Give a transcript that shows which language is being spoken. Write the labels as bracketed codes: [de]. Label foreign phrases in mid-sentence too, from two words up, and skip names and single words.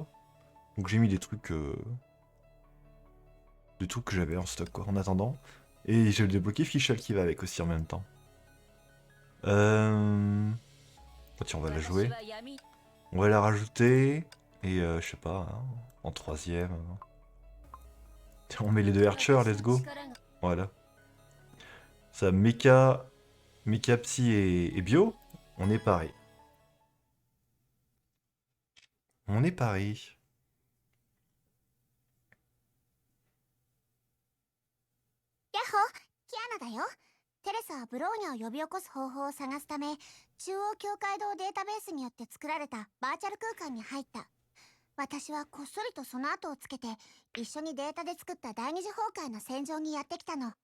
[fr] Donc j'ai mis des trucs que j'avais en stock quoi, en attendant. Et j'ai débloqué Fischl qui va avec aussi en même temps. Oh, tiens, on va la jouer. On va la rajouter. Et je sais pas, hein, en troisième. Tiens, on met les deux Archers, [en] let's go. [fr] Voilà. Ça, Mecha Psy et Bio. On est pareil. On est pareil. [ja] ヤッホー、キアナだよ。テレサはブローニャを呼び起こす方法を探すため、中央境界堂データベースによって作られたバーチャル空間に入った。私はこっそりとその後をつけて、一緒にデータで作った第二次崩壊の戦場にやってきたの。